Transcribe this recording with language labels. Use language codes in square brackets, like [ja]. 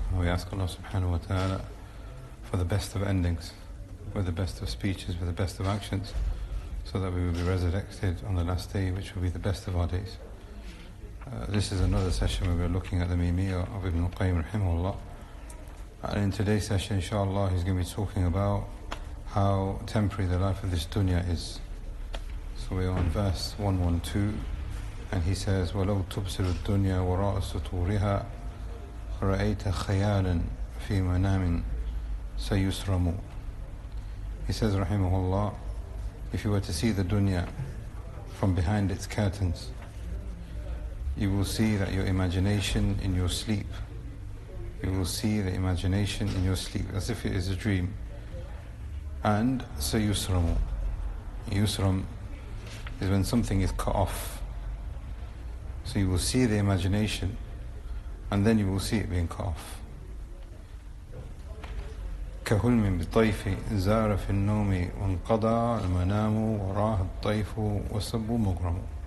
[en] And we ask Allah subhanahu wa ta'ala for the best of endings, with the best of speeches, with the best of actions, so that we will be resurrected on the last day, which will be the best of our days. This is another session where we're looking at the Meemiyyah of al-Qayyim rahimahullah. And in today's session, inshallah, he's going to be talking about how temporary the life of this dunya is. So we're on verse 112, and he says, [ar] وَلَوْ تُبْصِرُ الدُّنْيَا وَرَاءَ سُطُورِهَا رَأَيْتَ خَيَالًا فِي مَنَامٍ سَيُسْرَمُ. [en] He says, rahimahullah, if you were to see the dunya from behind its curtains, you will see that your imagination in your sleep, you will see the imagination in your sleep as if it is a dream. And sayusramu. Yusram is when something is cut off. So you will see the imagination and then you will see it being cut off. [ar] كهلم بطيف زار في النوم وانقضى المنام وراه الطيف والصب مغرم.